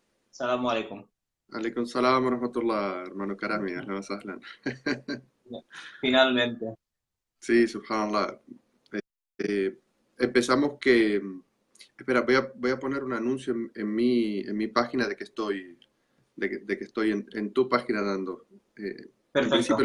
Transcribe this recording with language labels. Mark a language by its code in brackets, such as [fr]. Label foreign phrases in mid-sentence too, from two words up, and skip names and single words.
[ar] السلام عليكم. عليكم السلام ورحمة الله, hermano Karami, أهلا وسهلا. [es] Finalmente. Sí, subhanallah. Eh, empezamos que... Espera, voy a poner un anuncio en mi página de que estoy, de que estoy en tu página dando. En principio